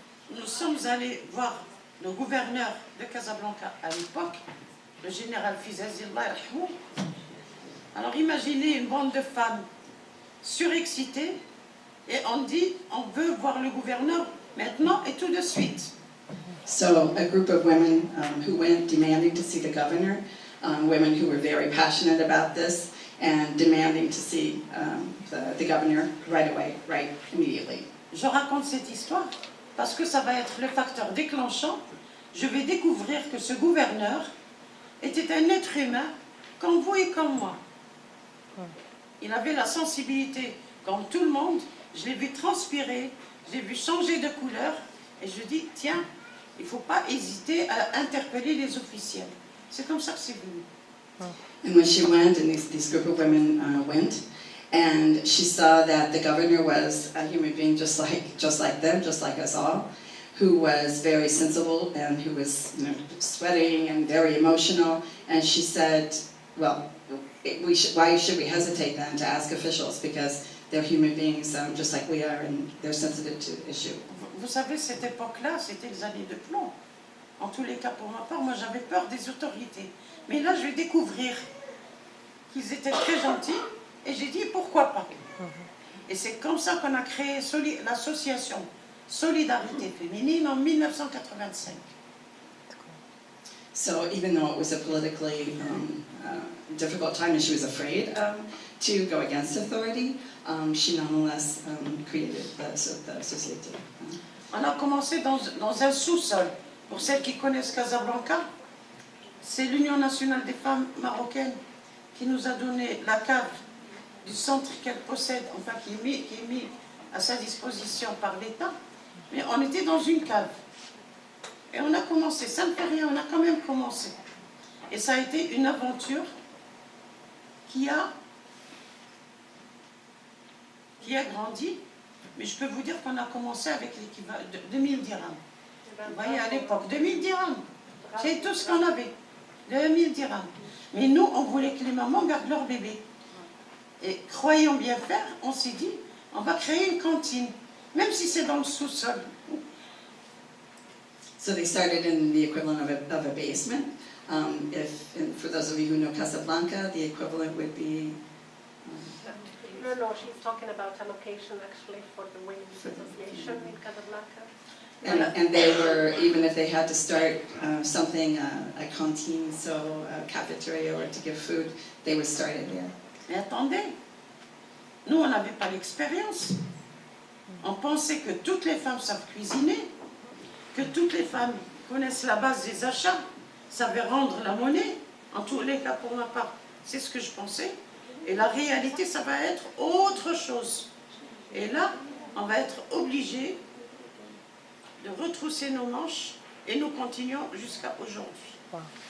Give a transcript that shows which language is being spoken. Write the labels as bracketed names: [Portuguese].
[French] Nous sommes allés voir le gouverneur de Casablanca à l'époque, le général Fizazillah. Alors imaginez une bande de femmes surexcitées et on dit on veut voir le gouverneur maintenant et tout de suite. [English] So a group of women who went demanding to see the governor, women who were very passionate about this and demanding to see the governor right away, right immediately. [French] Je raconte cette histoire parce que ça va être le facteur déclenchant. Je vais découvrir que ce gouverneur était un être humain comme vous et comme moi. Il avait la sensibilité comme tout le monde. Je l'ai vu transpirer, je l'ai vu changer de couleur et je dis tiens, il ne faut pas hésiter à interpeller les officiels. C'est comme ça que c'est venu. [English] And when she went, and this group of women went, and she saw that the governor was a human being just like them, just like us all, who was very sensible and who was, you know, sweating and very emotional. And she said, well, why should we hesitate then to ask officials? Because they're human beings just like we are, and they're sensitive to the issue. [French] Vous savez, cette époque-là, c'était les années de plomb. En tous les cas, pour ma part, moi j'avais peur des autorités. Mais là, je vais découvrir qu'ils étaient très gentils, et j'ai dit pourquoi pas. Et c'est comme ça qu'on a créé l'association Solidarité Féminine en 1985. [English] So even though it was a politically difficult time and she was afraid to go against authority, she nonetheless created the société. [French] On a commencé dans un sous-sol. Pour celles qui connaissent Casablanca, c'est l'Union nationale des femmes marocaines qui nous a donné la cave du centre qu'elle possède, enfin qui est mis à sa disposition par l'État. Mais on était dans une cave. Et on a commencé, ça ne fait rien, on a quand même commencé. Et ça a été une aventure qui a grandi. Mais je peux vous dire qu'on a commencé avec l'équivalent de 2000 dirhams. Vous voyez, à l'époque, 2000 dirhams. C'est tout ce qu'on avait. 2000 dirhams. Mais nous, on voulait que les mamans gardent leur bébé. Et croyant bien faire, on s'est dit, on va créer une cantine. Même si c'est dans le sous-sol. [English] So they started in the equivalent of a basement. And for those of you who know Casablanca, the equivalent would be... No, she's talking about a location actually for the Women's Association in Casablanca. And they were, even if they had to start something, a cantine, so a cafeteria, or to give food, they would start it there. [French] Mais attendez, nous on n'avait pas l'expérience. On pensait que toutes les femmes savent cuisiner, que toutes les femmes connaissent la base des achats, savaient rendre la monnaie. En tous les cas, pour ma part, c'est ce que je pensais. Et la réalité, ça va être autre chose. Et là, on va être obligé de retrousser nos manches et nous continuons jusqu'à aujourd'hui.